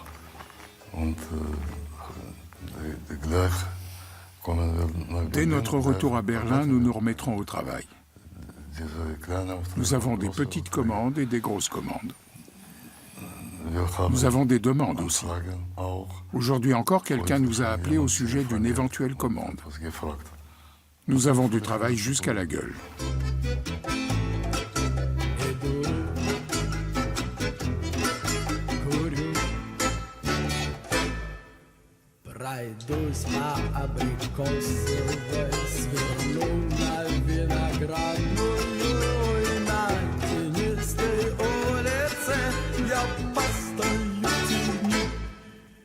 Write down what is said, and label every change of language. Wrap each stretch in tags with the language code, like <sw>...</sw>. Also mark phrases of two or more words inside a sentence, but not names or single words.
<fr>Dès notre retour à Berlin, nous nous remettrons au travail. Nous avons des petites commandes et des grosses commandes. Nous avons des demandes aussi. Aujourd'hui encore, quelqu'un nous a appelé au sujet d'une éventuelle commande. Nous avons du travail jusqu'à la gueule.</fr> <ru>Пройдусь по абрикосовой, сверну на виноградную, и на тенистой улице я постою тени.</ru>